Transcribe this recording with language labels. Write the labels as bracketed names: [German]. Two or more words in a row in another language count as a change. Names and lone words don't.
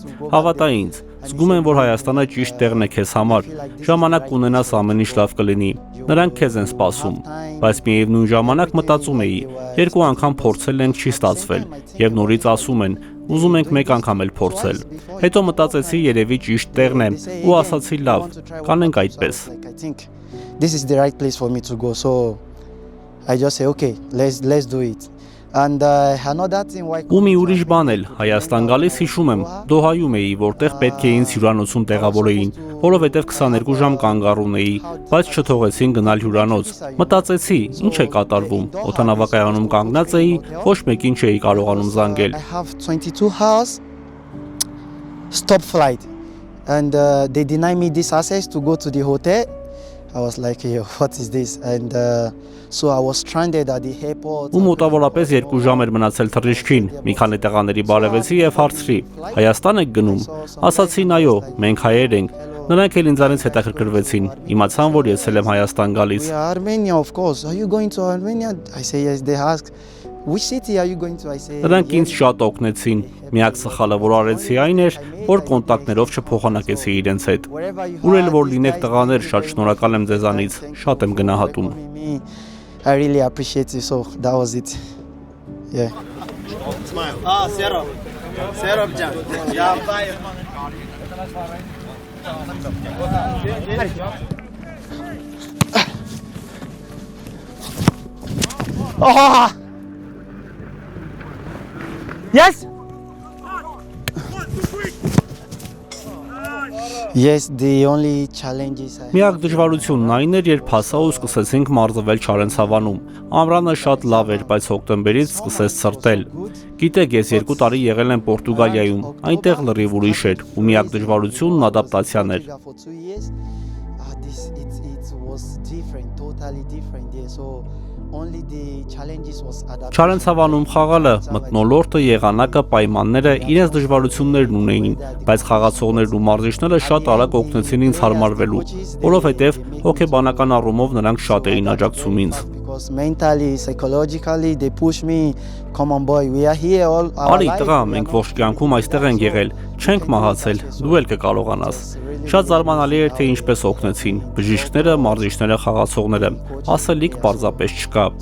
[Armenian] «Հավատա ինձ, զգում եմ, որ Հայաստանը ճիշտ տեղն է քեզ համար։ Ժամանակ կունենաս, ամեն ինչ լավ կլինի։ Նրանք քեզ են սպասում»։ Բայց միևնույն ժամանակ մտածում էի. 2 անգամ փորձել ենք, չի ստացվել, եւ նորից ասում են. «Ուզում ենք 1 անգամ էլ փորձել»։ Հետո մտածեցի, երևի ճիշտ տեղն է, ու ասացի՝ «Լավ, կանենք այդպես»։ [English] This is the right place for me to go. So I just say, okay, let's do it. And another thing why [Armenian] Ու մի ուրիշ բան էլ, Հայաստան գալիս հիշում եմ, Դոհայում էի, որտեղ պետք է ինձ հյուրանոցում տեղավորեին, որովհետև 22 ժամ կանգ ունեի, բայց չթողեցին գնալ հյուրանոց։ Մտածեցի, ինչ է կատարվում, օդանավակայանում կանգնած էի, ոչ մեկին չէի կարողանում զանգել։ [English] I have 22 hours stop flight and they deny me this access to go to the hotel. I was like, yo, what is this? And so I was stranded at the airport. [Armenian] Ու մոտավորապես 2 ժամ էր մնացել թռիչքին, մի քանի տեղաների բարևեցի եւ հարցրի. Հայաստան եք գնում։ Ասացին այո, մենք հայեր ենք։ Նրանք էլ ինձանից հետաքրքրվեցին։ Իմացան, որ ես էլ եմ Հայաստան գալիս։ [English] Armenia, of course. Are you going to Armenia? I say yes. They ask, which city are you going to? I say. [Armenian] Նրանք ինձ շատ օգնեցին։ Միակ սխալը, որ արեցի այն էր, որ կոնտակտներով չփոխանակեցի իրենց հետ։ Ուր էլ որ լինեք տղաներ, շատ շնորհակալ եմ ձեզանից, շատ եմ գնահատում։ [English] I really appreciate it. So that was it. Yeah. Smile. Ah, Serap. Serap Jan. Yeah, bye. Oh! Yes. Yes, the only challenge is [Armenian] Միակ դժվարությունն այն էր, երբ հասա ու սկսեցինք մարզվել Չարենցավանում։ Ամռանը շատ լավ էր, բայց հոկտեմբերից սկսեց ցրտել։ Գիտեք, ես 2 տարի եղել եմ Պորտուգալիայում, այնտեղ լրիվ ուրիշ էր, ու միակ դժվարությունն ադապտացիան էր։ Չարենցավանում խաղալը, մթնոլորտը, եղանակը, պայմանները իրենց դժվարություններն ունեին, բայց խաղացողներն ու մարզիչները շատ արագ օգնեցին ինձ հարմարվելու, որովհետև հոգեբանական առումով նրանք շատ էին աջակցում ինձ։ [English] Mentally, psychologically, they push me. Come on, boy, we are here all our [Armenian] Արի տղա, մենք ողջ կյանքում այստեղ ենք եղել, չենք մահացել, դու էլ կկարողանաս։ Շատ զարմանալի էր, թե ինչպես օգնեցին բժիշկները, մարզիչները, խաղացողները։ Ասելիք պարզապես չկա։